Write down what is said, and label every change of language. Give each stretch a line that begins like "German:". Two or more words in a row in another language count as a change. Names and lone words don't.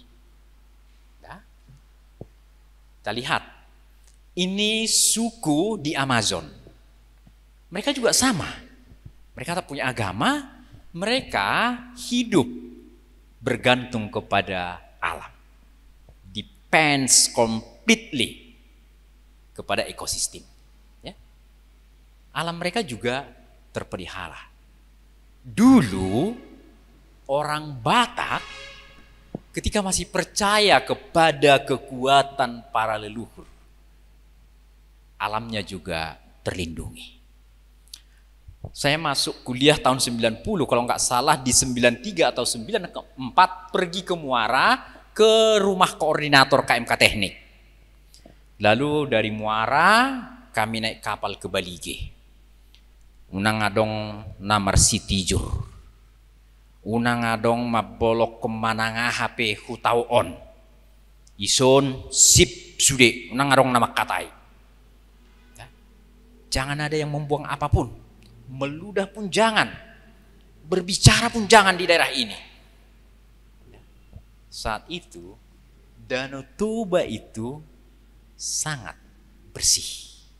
Indonesian: Ya. Kita lihat, ini suku di Amazon. Mereka juga sama. Mereka tak punya agama, mereka hidup bergantung kepada alam.
English: Depends completely
Indonesian: kepada ekosistem. Ya. Alam mereka juga terpelihara. Dulu orang Batak ketika masih percaya kepada kekuatan para leluhur, alamnya juga terlindungi. Saya masuk kuliah tahun 90, kalau nggak salah di 93 atau 94 pergi ke Muara ke rumah koordinator KMK Teknik. Lalu dari Muara kami naik kapal ke Balige.
Batak Toba: Unang adong namar sitijur. Unang adong mabolok kemana HP hutau on. Ison sip sude. Unang adong nama katai.
Indonesian: Jangan ada yang membuang apapun. Meludah pun jangan. Berbicara pun jangan di daerah ini. Saat itu Danau Toba itu sangat bersih.